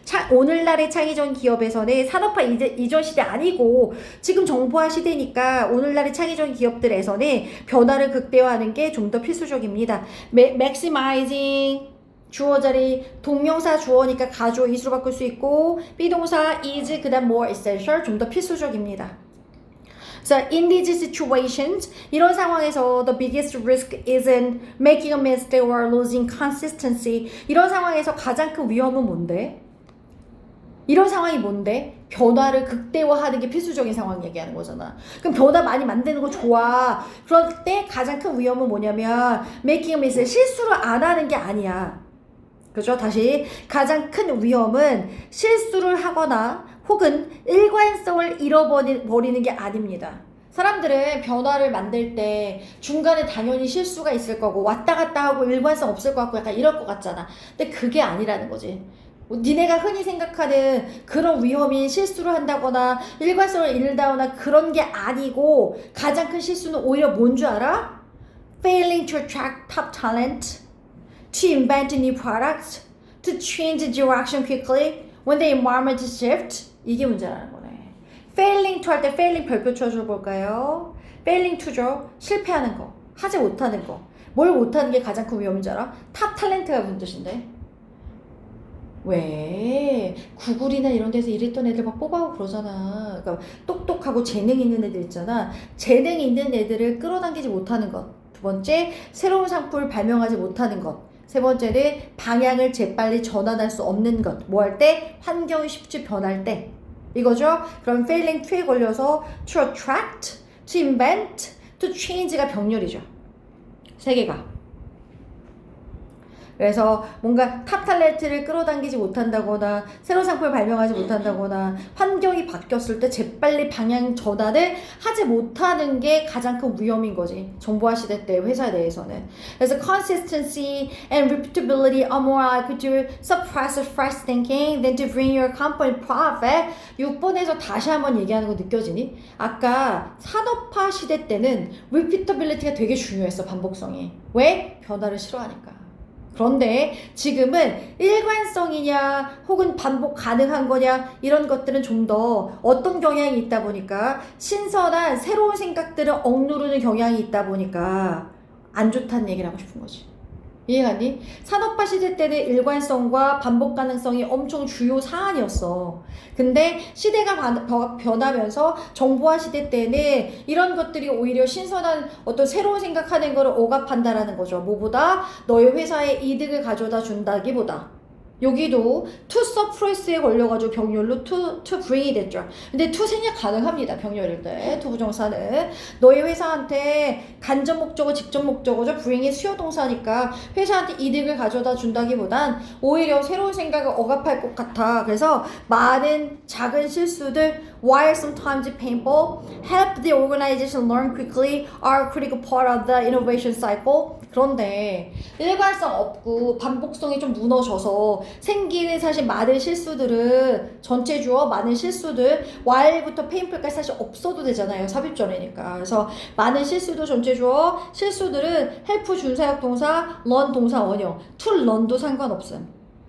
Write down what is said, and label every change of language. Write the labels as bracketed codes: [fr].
[ko] 오늘날의 창의적인 기업에서는 산업화 이전 시대 아니고 지금 정보화 시대니까 오늘날의 창의적인 기업들에서는 변화를 극대화하는 게 좀 더 필수적입니다. maximizing 주어 자리 동명사 주어니까 가주어 이수로 바꿀 수 있고 비동사 is 그다음 [en] more essential [ko] 좀 더 필수적입니다. [en] So in these situations [ko] 이런 상황에서 [en] the biggest risk isn't making a mistake or losing consistency. [ko] 이런 상황에서 가장 큰 위험은 뭔데? 이런 상황이 뭔데? 변화를 극대화하는 게 필수적인 상황 얘기하는 거잖아. 그럼 변화 많이 만드는 거 좋아. 그럴 때 가장 큰 위험은 뭐냐면 [en] making a mistake, [ko] 실수를 안 하는 게 아니야. 그죠? 다시 가장 큰 위험은 실수를 하거나 혹은 일관성을 잃어버리는 게 아닙니다. 사람들은 변화를 만들 때 중간에 당연히 실수가 있을 거고 왔다 갔다 하고 일관성 없을 것 같고 약간 이럴 것 같잖아. 근데 그게 아니라는 거지. 니네가 흔히 생각하는 그런 위험인 실수를 한다거나 일관성을 잃는다거나 그런 게 아니고 가장 큰 실수는 오히려 뭔 줄 알아? [en] Failing to attract top talent, to invent new products, to change the direction quickly when the environment shifts. [ko] 이게 문제라는 거네. [en] Failing to [ko] 할 때 failing 별표 쳐줘 볼까요? [en] Failing to죠. [ko] 실패하는 거, 하지 못하는 거. 뭘 못하는 게 가장 큰 위험인 줄 알아? 탑 탤런트가 무슨 뜻인데? 왜 구글이나 이런 데서 일했던 애들 막 뽑아오고 그러잖아. 그러니까 똑똑하고 재능 있는 애들 있잖아. 재능 있는 애들을 끌어당기지 못하는 것. 두 번째, 새로운 상품을 발명하지 못하는 것. 세 번째는 방향을 재빨리 전환할 수 없는 것. 뭐 할 때? 환경이 쉽게 변할 때. 이거죠? 그럼 [en] failing to [ko] 에 걸려서 [en] to attract, to invent, to change [ko] 가 병렬이죠. 세 개가. 그래서 뭔가 탑 탤런트를 끌어당기지 못한다거나 새로운 상품을 발명하지 못한다거나 환경이 바뀌었을 때 재빨리 방향 전환을 하지 못하는 게 가장 큰 위험인 거지. 정보화 시대 때 회사 내에서는. [en] 그래서 consistency and repeatability are more likely to suppress fresh thinking than to bring your company profit. [ko] 6번에서 다시 한번 얘기하는 거 느껴지니? 아까 산업화 시대 때는 repeatability가 되게 중요했어. 반복성이. 왜? 변화를 싫어하니까. 그런데 지금은 일관성이냐 혹은 반복 가능한 거냐 이런 것들은 좀 더 어떤 경향이 있다 보니까 신선한 새로운 생각들을 억누르는 경향이 있다 보니까 안 좋다는 얘기를 하고 싶은 거지. 이해가니? 산업화 시대 때는 일관성과 반복 가능성이 엄청 주요 사안이었어. 근데 시대가 변하면서 정보화 시대 때는 이런 것들이 오히려 신선한 어떤 새로운 생각하는 거를 억압한다라는 거죠. 뭐보다 너희 회사에 이득을 가져다 준다기보다. 여기도 [en] to suppress [ko] 에 걸려가지고 병렬로 [en] to bring [ko] 이 됐죠. 근데 to 생략 가능합니다. 병렬일 때. to 부정사는. 너희 회사한테 간접 목적어, 직접 목적어죠. bring이 수요 동사니까 회사한테 이득을 가져다 준다기보단 오히려 새로운 생각을 억압할 것 같아. 그래서 많은 작은 실수들 [en] while sometimes painful help the organization learn quickly are a critical part of the innovation cycle. [ko] 그런데 일관성 없고 반복성이 좀 무너져서 생기는 사실 많은 실수들은 전체 주어 많은 실수들 while부터 painful까지 사실 없어도 되잖아요. 삽입절이니까. 그래서 많은 실수도 전체 주어 실수들은 help 준사역 동사 learn 동사 원형 [en] to learn [ko] 도 상관없음.